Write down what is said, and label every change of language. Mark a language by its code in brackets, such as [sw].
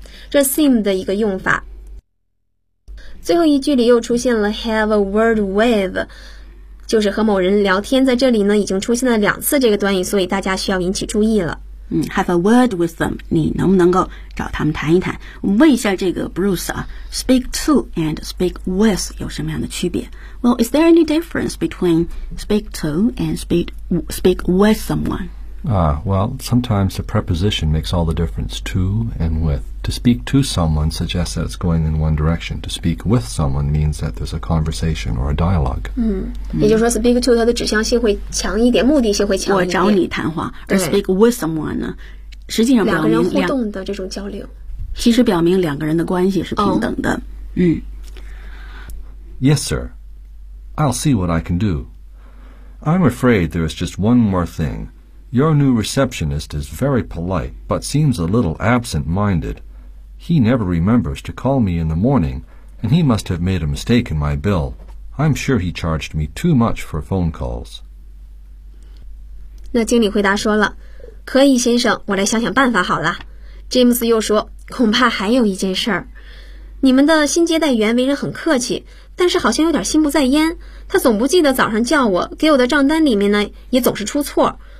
[zh] 这 seem 的一个用法。最后一句里又出现了 have a word with, 就是和某人聊天，在这里呢已经出现了2次这个短语，所以大家需要引起注意了。 [en] Have a word with them. [zh] 你能不能够找他们谈一谈？我们问一下这个 Bruce 啊 [en] ，speak to and speak with [zh] 有什么样的区别 [en] ？Well, is there any difference between speak to and speak with someone? Well, sometimes the preposition makes all the difference. To and with. To speak to someone suggests that it's going in one direction. To speak with someone means that there's a conversation or a dialogue. [zh] 也就是说 speak to 它的指向性会强一点，目的性会强一点。我找你谈话，而 speak with someone 呢，实际上表明两个人互动的这种交流，其实表明两个人的关系是平等的。 [en] Yes, sir. I'll see what I can do. I'm afraid there is just one more thing. Your new receptionist is very polite, but seems a little absent-minded. He never remembers to call me in the morning, and he must have made a mistake in my bill. I'm sure he charged me too much for phone calls. [zh] 那经理回答说了，可以，先生，我来想想办法好了。 James 又说，恐怕还有一件事儿。你们的新接待员为人很客气，但是好像有点心不在焉。他总不记得早上叫我，给我的账单里面呢，也总是出错。